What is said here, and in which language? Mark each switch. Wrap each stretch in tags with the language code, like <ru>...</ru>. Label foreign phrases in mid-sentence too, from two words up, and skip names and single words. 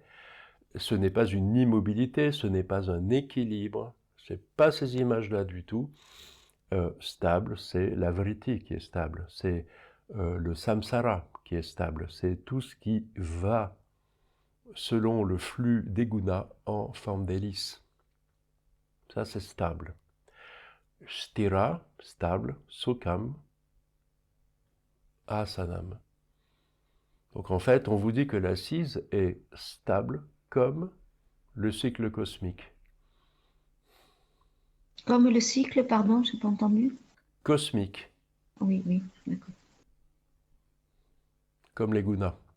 <fr>Ce n'est pas une immobilité, ce n'est pas un équilibre, c'est pas ces images-là du tout. Stable, c'est la vritti qui est stable, c'est le samsara qui est stable, c'est tout ce qui va selon le flux des gunas en forme d'hélice. Ça, c'est stable. Sthira, stable,</fr> <sa>सुखम्, आसनम्.</sa> <fr>Donc en fait, on vous dit que l'assise est stable comme le cycle cosmique. Comme le cycle, pardon, j'ai pas entendu. Cosmique. Oui, oui, d'accord. Comme les gunas.</fr>